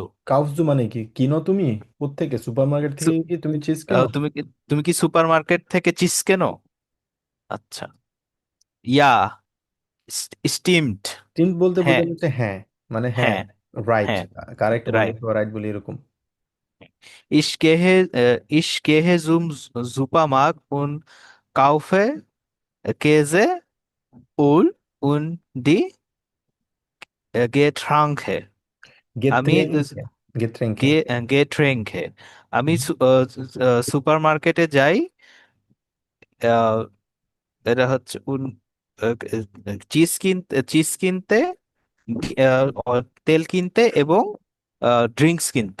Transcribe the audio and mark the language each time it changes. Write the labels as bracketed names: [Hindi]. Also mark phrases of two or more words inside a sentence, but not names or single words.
[German] kaufst du [Bangla] মানে কি, কিনো তুমি কোত্থেকে, সুপারমার্কেট থেকে কি তুমি চিজ কেনো? তুমি কি সুপার মার্কেট থেকে চিজ কেনো? আচ্ছা, [German] ja, stimmt, [Bangla] টিন্ট বলতে হ্যাঁ, বোঝানো হচ্ছে হ্যাঁ, মানে হ্যাঁ, হ্যাঁ, রাইট, হ্যাঁ, কারেক্ট বলি রাইট। অথবা রাইট বলি, এরকম। [German] Ich gehe zum Supermarkt und kaufe Käse, Öl und die Getränke. [Bangla] আমি [German] Getränke, Getränke. [Bangla] Getränke, আমি সুপার মার্কেটে যাই, আহ, এটা হচ্ছে চিজ কিনতে, তেল কিনতে এবং ড্রিঙ্কস কিনতে।